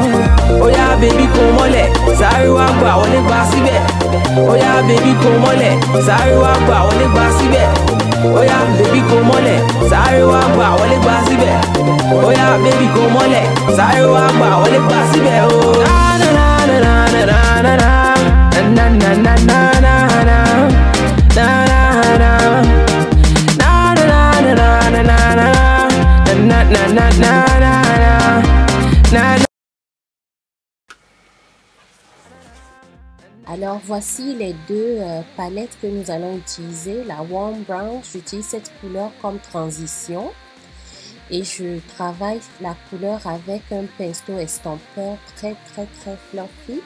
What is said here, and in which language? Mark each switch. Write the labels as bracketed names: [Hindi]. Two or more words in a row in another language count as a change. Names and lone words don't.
[English] Oh yeah, baby, come on, sorry, [Yoruba] wa gba wọlé gba síbẹ̀. [English] Oh yeah, baby, come on, sorry, [Yoruba] wa gba wọlé gba síbẹ̀. [English] Oh yeah, baby, come on, sorry, [Yoruba] wa gba wọlé gba síbẹ̀. [English] Oh yeah, baby, come on, sorry, [Yoruba] wa gba wọlé gba síbẹ̀. Oh na na na na na na na na na na. [French] Alors, voici les deux palettes que nous allons utiliser. La Warm Brown, j'utilise cette couleur comme transition. Et je travaille la couleur avec un pinceau estompeur très fluffy.